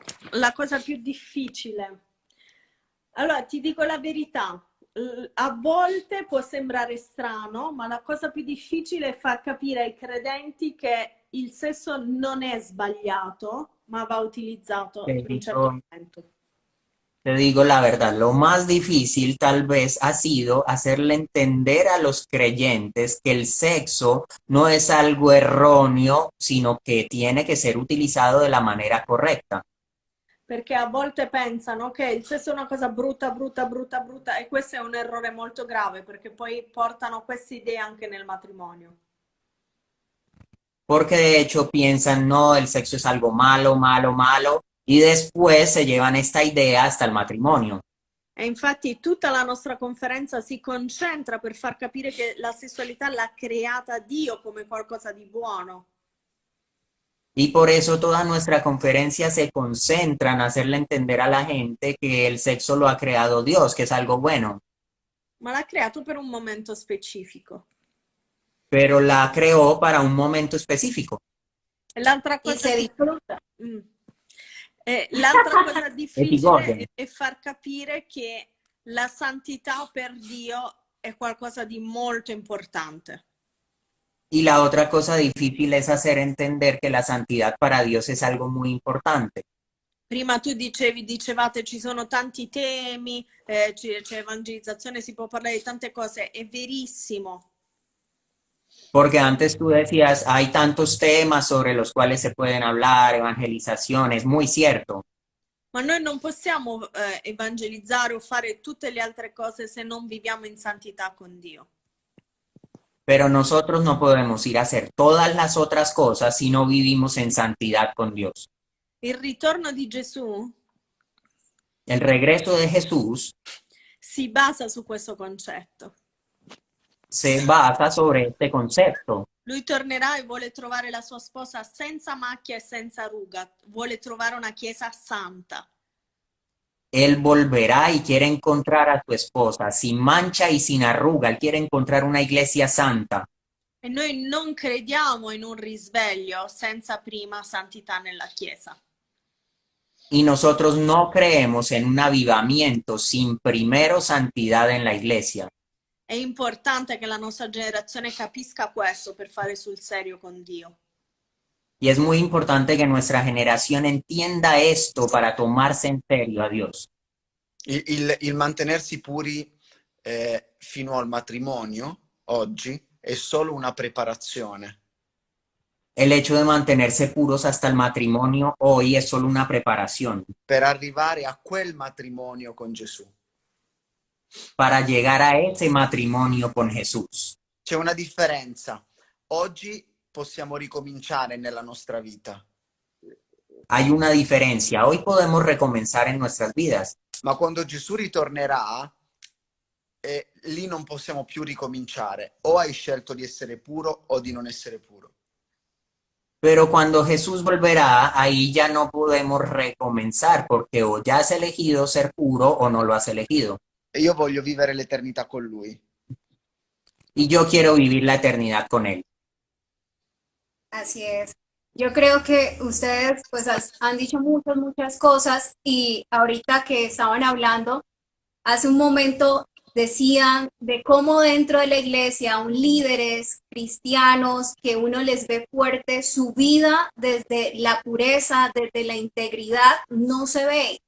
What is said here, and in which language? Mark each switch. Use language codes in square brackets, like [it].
[it] La cosa più difficile. Allora, ti dico la verità. A volte può sembrare strano, ma la cosa più difficile è far capire ai credenti che il sesso non è sbagliato, ma va utilizzato in un certo momento. [es] Te digo la verdad, lo más difícil tal vez ha sido hacerle entender a los creyentes que el sexo no es algo erróneo, sino que tiene que ser utilizado de la manera correcta. [it] Perché a volte pensano che il sesso è una cosa brutta, brutta, brutta, brutta, e questo è un errore molto grave, perché poi portano queste idee anche nel matrimonio. [es] Porque de hecho piensan, no, el sexo es algo malo, malo, malo, y después se llevan esta idea hasta el matrimonio. [it] E infatti tutta la nostra conferenza si concentra per far capire che la sessualità l'ha creata Dio come qualcosa di buono. [es] Y por eso toda nuestra conferencia se concentra en hacerle entender a la gente que el sexo lo ha creado Dios, que es algo bueno. [it] Ma l'ha creato per un momento specifico. [es] Pero la creó para un momento específico. [it] E l'altra [es] Y [it] cosa, [es] se disfruta. [it] l'altra cosa difficile gode. è far capire che la santità per Dio è qualcosa di molto importante. [es] Y la otra cosa difícil es hacer entender que la santidad para Dios es algo muy importante. [it] Prima tu dicevate ci sono tanti temi, c'è evangelizzazione, si può parlare di tante cose, è verissimo. [es] Porque antes tú decías, hay tantos temas sobre los cuales se pueden hablar, evangelización, es muy cierto. [it] Ma noi non possiamo evangelizzare o fare tutte le altre cose se non viviamo in santità con Dio. [es] Pero nosotros no podemos ir a hacer todas las otras cosas si no vivimos en santidad con Dios. [it] Il ritorno di Gesù [es] El regreso de Jesús [it] si basa su questo concetto. [es] se basa sobre este concepto. [it] Lui tornerà e vuole trovare la sua sposa senza macchia e senza ruga, vuole trovare una chiesa santa. [es] Él volverá y quiere encontrar a tu esposa sin mancha y sin arruga. Él quiere encontrar una iglesia santa. [it] E noi non crediamo in un risveglio senza prima santità nella chiesa. [es] Y nosotros no creemos en un avivamiento sin primero santidad en la iglesia. [it] È importante che la nostra generazione capisca questo per fare sul serio con Dio. [es] Y es muy importante que nuestra generación entienda esto para tomarse en serio a Dios. [it] Il mantenersi puri fino al matrimonio oggi è solo una preparazione. [es] El hecho de mantenerse puros hasta el matrimonio hoy es solo una preparación [it] Per arrivare a quel matrimonio con Gesù. [es] para llegar a ese matrimonio con Jesús. [it] C'è una differenza. Oggi possiamo ricominciare nella nostra vita, [es] Hay una diferencia. Hoy podemos recomenzar en nuestras vidas, [it] ma quando Gesù ritornerà, lì non possiamo più ricominciare. O hai scelto di essere puro o di non essere puro. [es] pero cuando Jesús volverá, ahí ya no podemos recomenzar porque o ya has elegido ser puro o no lo has elegido. [it] E io voglio vivere l'eternità con Lui. [es] Y yo quiero vivir la eternidad con Él. Así es. Yo creo que ustedes pues han dicho muchas cosas y ahorita que estaban hablando, hace un momento decían de cómo dentro de la iglesia, aún líderes cristianos que uno les ve fuerte, su vida desde la pureza, desde la integridad, no se ve.